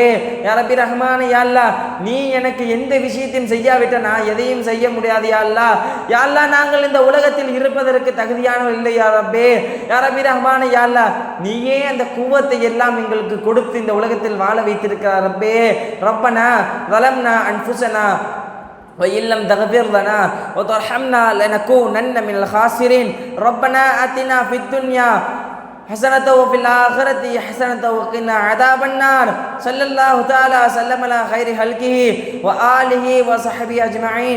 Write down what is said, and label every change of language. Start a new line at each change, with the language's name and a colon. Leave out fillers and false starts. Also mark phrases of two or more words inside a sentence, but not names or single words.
Arabic: يا ربي
Tamil: ரஹ்மானே
Arabic: يا الله,
Tamil: நீ எனக்கு எந்த விஷயத்தையும் செய்யாவிட்டால் நான் எதையும் செய்ய முடியாது யா அல்லாஹ்.
Arabic: يا الله,
Tamil: நாங்கள் இந்த உலகத்தில் இருப்பதற்கு தகுதியானவர் இல்லை யா ரப்பே.
Arabic: يا ربي
Tamil: ரஹ்மானே
Arabic: يا الله,
Tamil: நீயே அந்த குவத்தை எல்லாம் எங்களுக்கு கொடுத்து இந்த உலகத்தில் வாழ வைத்திருக்கிறார் ரப்பே.
Arabic: ரப்பனா ظلمنا أنفسنا وإن لم تغفر لنا وترحمنا لنكونن من الخاسرين. ربنا آتنا في الدنيا حسنة وفي الآخرة حسنة وقنا عذاب النار. صلى الله تعالى وسلم على خير خلقه وآله وصحبه أجمعين.